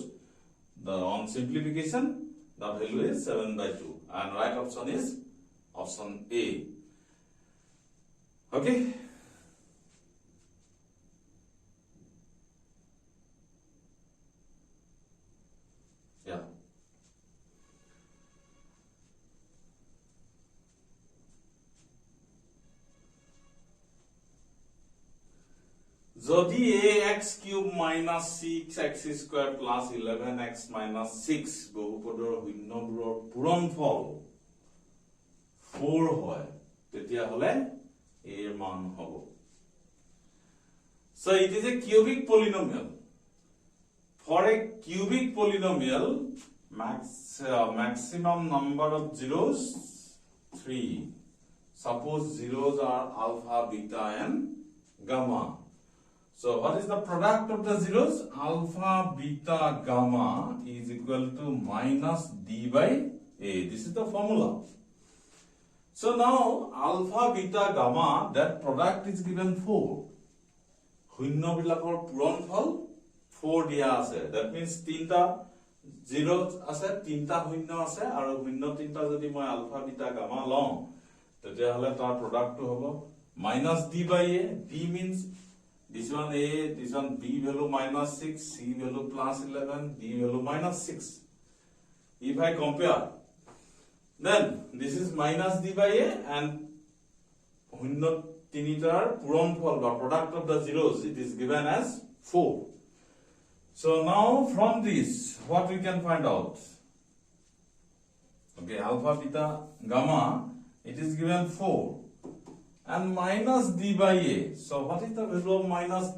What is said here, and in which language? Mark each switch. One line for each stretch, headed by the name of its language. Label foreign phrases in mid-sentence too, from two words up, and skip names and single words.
English: On simplification, the value is 7 by 2 and right option is option A. Okay. Yeah.
Assamese: যদি
English: ax cube minus 6x square plus 11x minus 6
Assamese: বহুপদৰ শূন্যবোৰৰ পূৰণফল 4 হয় তেতিয়া হলে a এর মান হ'ব.
English: So it is a cubic polynomial. For a cubic polynomial, maximum number of zeros 3. Suppose zeros are alpha, beta and gamma. So what is the product of the zeros? Alpha, beta, gamma is equal to minus d by a. This is the formula. So now alpha, beta, gamma, that product is given 4.
Assamese: শূন্য বিলাকৰ পূৰণফল 4 দিয়া আছে.
English: That means
Assamese: 3টা জিৰো আছে, 3টা শূন্য আছে আৰু শূন্য 3টা যদি মই আলফা, বিটা, গামা লওঁ তেতিয়া হলে তাৰ প্ৰডাক্টটো হ'ব
English: minus d by a. D means this one a, this one b value minus 6, c value plus 11, d value minus 6. If I compare, then this is minus d by a and
Assamese: শূন্য তিনিটাৰ পূৰণফল বা
English: product of the zeros, it is given as 4. So now from this, what we can find out? Okay, alpha, beta, gamma, it is given 4. And minus d by a. So what is the value of minus d?